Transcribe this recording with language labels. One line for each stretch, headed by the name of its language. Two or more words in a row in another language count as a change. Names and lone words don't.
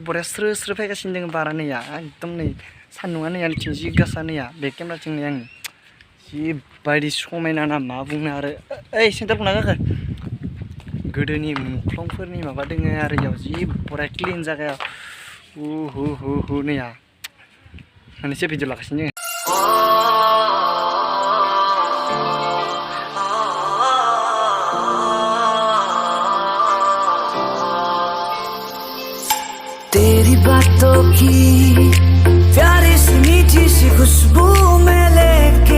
Bodo: बरिया स्रो फैगासिनो दङ बारा नैया एकदम नै सान्दुंआ नैया नैथिं जि गोसा नैया बे केमेराथिं नै आंनि जिबायदि समायना ना मा बुंनो आरो ओइ सेन्टार फुना गाखो गोदोनि मुंख्लंफोरनि माबा दोङो आरो इयाव जि बरिया क्लिन जागाया हु नैया मोननैसो भिडिअ लागासिनो दङ
Hindi: तेरी बातों की प्यारी सी मीठी सी खुशबू में लेके